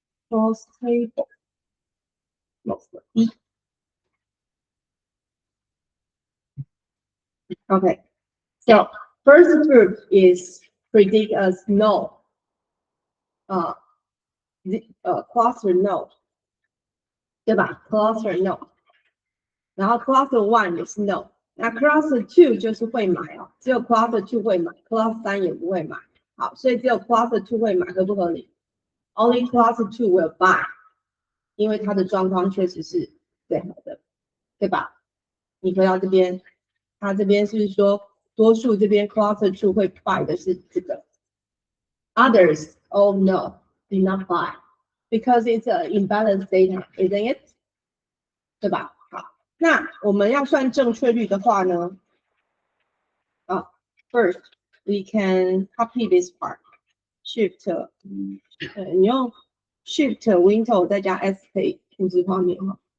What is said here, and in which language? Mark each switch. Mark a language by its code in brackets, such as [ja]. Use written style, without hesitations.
[en] ？Cross table OK, so first group is predict as no. [zh] Cluster no， 对吧 ？Cluster no， 然后 Cluster one 也是 no， 那 Cluster two 就是会买哦，只有 Cluster two 会买 ，Cluster 3也不会买。好，所以只有 Cluster two 会买，合不合理 ？ [en] Only Cluster two will buy， [zh] 因为它的状况确实是最好的，对吧？你回到这边，它这边是不是说多数这边 Cluster two 会 buy 的是这个 ？ [en] Others, oh no, do not buy. Because it's an imbalanced data, isn't it? [zh] 对吧？好，那我们要算正确率的话呢， [en] first we can copy this part. [zh] Shift， 你用 Shift Window 再加 S 可以复制画面哈。